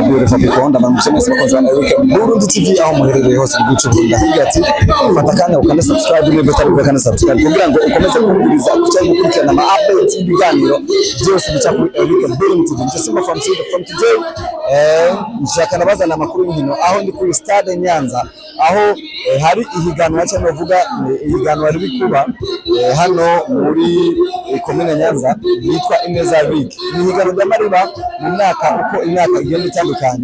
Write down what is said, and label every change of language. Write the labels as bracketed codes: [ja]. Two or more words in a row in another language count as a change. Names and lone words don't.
[en] beautiful people [rn] ndabamuje mwese bakunze bana Burundi TV aho muherereye hose mu gihugu cy'u Burundi ati fata kanya ukande subscribe niba utari bwa kane subscribe kugira ngo ukomeze kumviriza cyangwa gukurikirana ama updates ibiganiro byose bica kuri Burundi TV. [en] Just from today [rn] nshaka nabazana amakuru y'inkino aho ndi kuri stade Nyaza aho hari ihiganwa cyangwa vuga ihiganwa riri kuba hano muri komine Nyaza yitwa Nyaza League. Ni ihiganwa ry'amariba mu mwaka uko imyaka igenda itandukanye.